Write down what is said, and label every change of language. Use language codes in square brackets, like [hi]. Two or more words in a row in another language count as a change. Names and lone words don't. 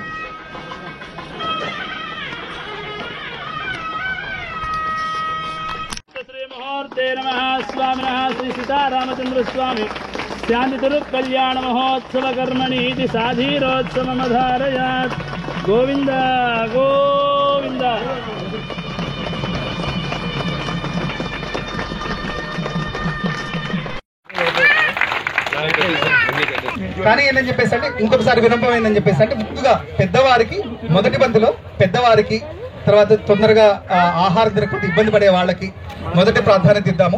[sa] श्री मुहूर्ते नमः स्वामिनः श्री सीतारामचंद्र स्वामी शांतिरुकल्याण महोत्सव कर्मणि साधीरोत्सवमधारयात् गोविंद गोविंद [te] కానీ ఏంటని చెప్పేసి అంటే ఇంకొకసారి వినంపం ఏంటని చెప్పేసి అంటే ముందుగా పెద్దవారికి మొదటి బంతిలో పెద్దవారికి తర్వాత తొందరగా ఆహారం తినకపోతే ఇబ్బంది పడే వాళ్ళకి మొదటి ప్రాధాన్యత ఇద్దాము.